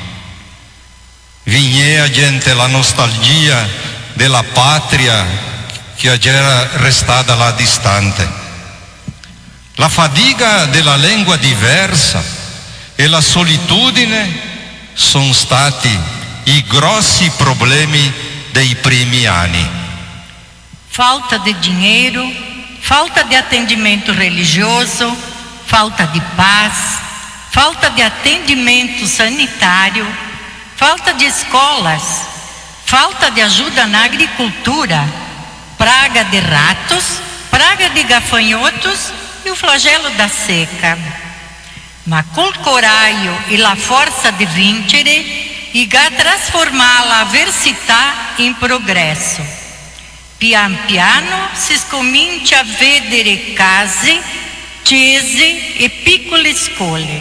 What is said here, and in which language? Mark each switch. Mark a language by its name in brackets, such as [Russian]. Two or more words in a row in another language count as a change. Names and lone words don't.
[Venetian] Vignea gente la nostalgia della patria che era restata là distante. [Italian] La fatica della lingua diversa e la solitudine sono stati i grossi problemi dei primi anni. [Portuguese] Falta de dinheiro, falta de atendimento religioso, falta de paz, falta de atendimento sanitário, falta de escolas, falta de ajuda na agricultura, praga de ratos, praga de gafanhotos e o flagelo da seca. [Italian] Ma col coraggio e la forza di vincere, e a trasformar la avversità in progresso. Pian piano si scomincia a vedere case, chiese e piccole scuole.